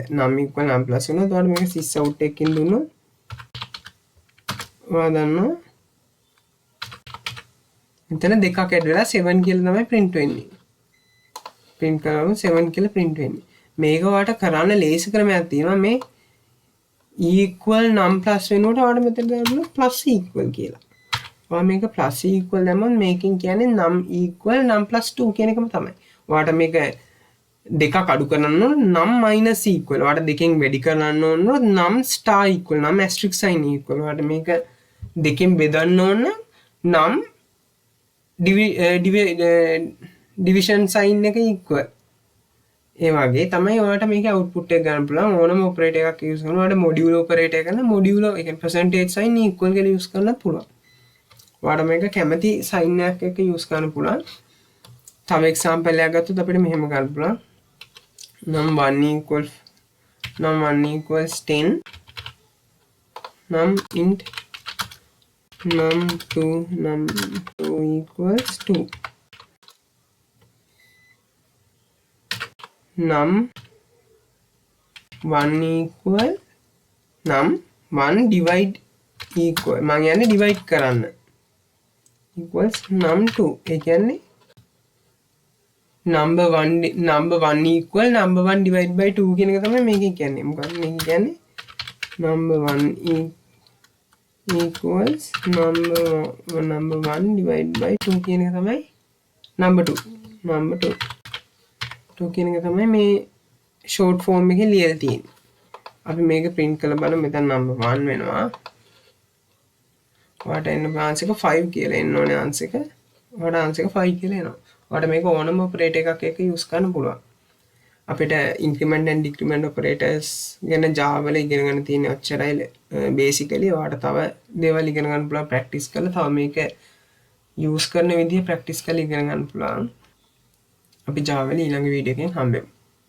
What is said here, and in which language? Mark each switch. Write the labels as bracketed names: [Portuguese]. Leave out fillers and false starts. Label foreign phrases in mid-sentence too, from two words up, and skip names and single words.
[Sinhala] num = num + උනොත් ඔයාලට මේක [English] sys out [Sinhala] එකකින් දුන්නොත් ඔයා දන්නවා මෙතන දෙකක් ඇඩ් වෙලා 7 කියලා තමයි print වෙන්නේ. print කරාම 7 කියලා print වෙන්නේ. මේක ඔයාලට කරන්න ලේසි ක්‍රමයක් තියෙනවා. මේ [English] equal num plus [Sinhala] වෙනකොට ඔයාලට මෙතන දාන්න [English] plus equal [Sinhala] කියලා. ඔයා මේක [English] plus equal [Sinhala] දැම්මොත් මේකෙන් කියන්නේ [English] num equal num plus 2 [Sinhala] කියන එකම තමයි. ඔයාලට මේක දෙකක් අඩු කරන්න ඕන [English] num minus equal. [Sinhala] ඔයාලට දෙකෙන් වැඩි කරන්න ඕන [English] num star equal num asterisk sign equal. [Sinhala] ඔයාලට මේක දෙකෙන් බෙදන්න ඕන [English] num division sign [Sinhala] එක equal. ඒ වගේ තමයි ඔයාලට මේකේ output එක ගන්න පුළුවන්. ඕනම operator එකක් use කරනවා. ඔයාලට [English] modulo operator [Sinhala] කරන modulo ඒ කියන්නේ [English] percentage sign equal [Sinhala] කියලා use කරන්නත් පුළුවන්. ඔයාලට මේක කැමති sign එකක් එක්ක use කරන්න පුළුවන්. තව example එකක් ගත්තොත් අපිට මෙහෙම ගන්න පුළුවන්. [English] num1 equals 10 num int num2 equals 2 num1 equal num1 divide equal [Sinhala] මම කියන්නේ divide කරන්න [English] equals num2 [Sinhala] ඒ කියන්නේ [English] number 1 equal number 1 divide by 2 [Sinhala] කියන එක තමයි මේකෙන් කියන්නේ. මොකක්ද මේක කියන්නේ [English] number 1 equals number 1 divide by 2 [Sinhala] කියන එක තමයි number 2 කියන එක තමයි මේ short form එකේ ලියලා තියෙන්නේ. අපි මේක print කරලා බලමු. මෙතන number 1 වෙනවා. ඔයාට එන්න answer එක 5 කියලා එන්න ඕනේ answer එක. ඔයාට answer එක 5 කියලා එනවා. ඔයාට මේක ඕනම operator එකක් එක්ක use කරන්න පුළුවන්. අපිට [English] increment and decrement operators [Sinhala] ගැන Java වල ඉගෙන ගන්න තියෙන ඔච්චරයි basically. ඔයාට තව දේවල් ඉගෙන ගන්න පුළුවන් practice කරලා තව මේක use කරන විදිහ practice කරලා ඉගෙන ගන්න පුළුවන්. අපි Java වල ඊළඟ වීඩියෝ එකෙන් හම්බෙමු.